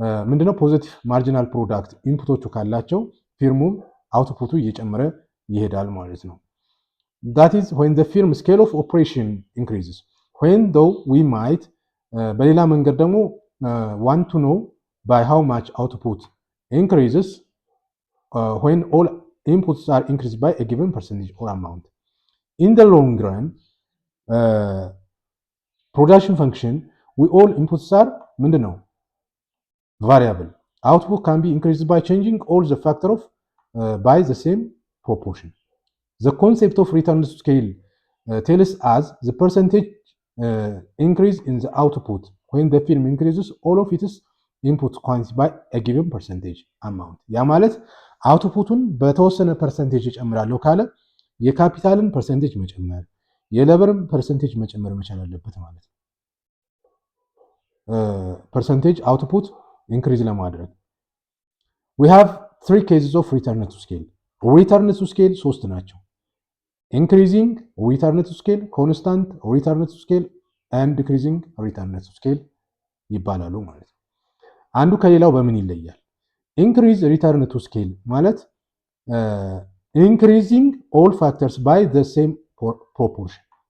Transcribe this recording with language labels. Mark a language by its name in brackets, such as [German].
[Amharic] ምንድነው ፖዚቲቭ ማርጂናል ፕሮዳክት ኢንፑቶቹ ካላቸው ፊርሙም አውትፑቱ እየጨመረ ይሄዳል ማለት ነው። [English] That is when the firm scale of operation increases. When though we might [Amharic] በሌላ መንገድ ደግሞ [English] want to know by how much output increases when all inputs are increased by a given percentage or amount. In the long run, production function, we all inputs are ምንድነው variable. Output can be increased by changing all the factor of by the same proportion. The concept of return to scale tells us the percentage increase in the output when the firm increases all of its input quantity by a given percentage amount. [Amharic] ያ ማለት አውትፑቱን በተወሰነ ፐርሰንቴጅ እጨምራለሁ ካለ የካፒታልን ፐርሰንቴጅ መጨመር የሌበርን ፐርሰንቴጅ መጨመር መቻል አለበት ማለት ነው። ፐርሰንቴጅ አውትፑት ኢንክሪዝ ለማድረግ [English] we have 3 cases of return to scale. Return to scale [Amharic] ሶስት ናቸው። [English] increasing return to scale, constant return to scale and decreasing return to scale [Amharic] ይባላሉ ማለት ነው። አንዱ ከሌላው በምን ይለያል? [English] increase return to scale ማለት increasing all factors by the same proportion.